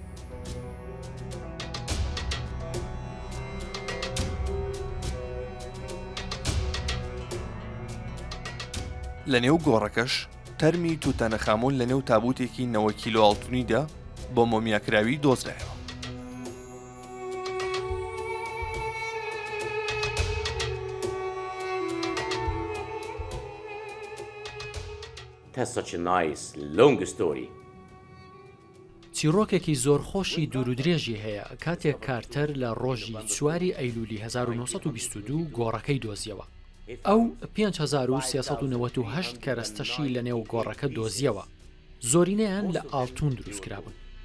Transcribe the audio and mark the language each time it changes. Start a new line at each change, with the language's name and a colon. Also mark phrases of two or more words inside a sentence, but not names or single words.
Central Kurdish: لە نێو گۆڕەکەش تەرمی توتەنەخامون لە نێو تابوتێکی 9 کیلۆ ئاڵتوونیدا بۆ مۆمیاکراوی دۆزرایەوە.
English: That's such a nice long story.
Central Kurdish: چیرۆکێکی زۆر خۆشی دوورودرێژی هەیە کاتێک کارتەر لە ڕۆژی 4 ئەیلولی 1922 گۆڕەکەی دۆزیەوە. ئەو 5398 کەرەستەشی لە نێو گۆڕەکە دۆزیەوە. زۆرینەیان لە ئاڵتون دروستکرابوون.